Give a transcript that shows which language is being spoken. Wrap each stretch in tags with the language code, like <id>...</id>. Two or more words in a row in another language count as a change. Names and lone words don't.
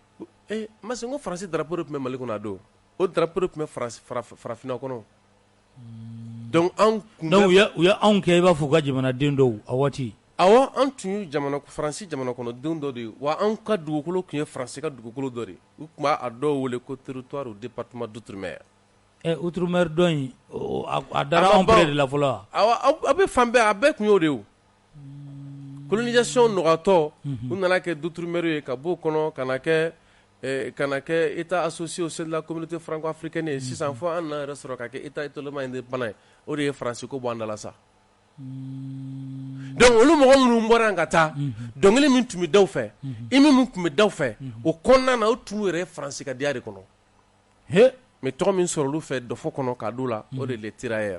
<bm>masi n ko faransi drapeau de tun bɛ Mali kɔnɔ a don o drapeau de tun bɛ farafinna kɔnɔ donc u ye anw kɛ i b'a fɔ u ka jamanaden dɔw a waati. awɔ an tun ye faransi jamana kɔnɔdenw dɔ de ye wa an ka dugukolo tun ye faransi ka dugukolo dɔ de ye u tun b'a dɔw wele ko</bm> <fr>territoire au département d'outre-mer.</fr> <bm>outre-mer dɔ in a dara anw pere de la fɔlɔ. awɔ a bɛ fan bɛɛ a bɛɛ tun y'o de ye. colonisation nɔgɔtɔ u nana kɛ d'outre-mer ye ka b'o kɔnɔ ka na kɛ</bm> <fr>état associé au sein de la communauté franco-africaine</fr> <bm>ye sisan fo an na yɛrɛ sɔrɔ ka kɛ</bm> <fr>état totalement indépendant</fr> <bm>ye o de ye faransi ko bɔ an da la sa. donc olu mɔgɔ minnu bɔra yan ka taa dɔnkili min tun bɛ daw fɛ hymne min tun bɛ daw fɛ o kɔnɔna na o tun yɛrɛ ye faransi ka diya de kɔnɔ. mais tɔgɔ min sɔrɔ olu fɛ dɔfɔ kɔnɔ k'a d'u la o de ye</bm> <fr>les tirailleurs.</fr>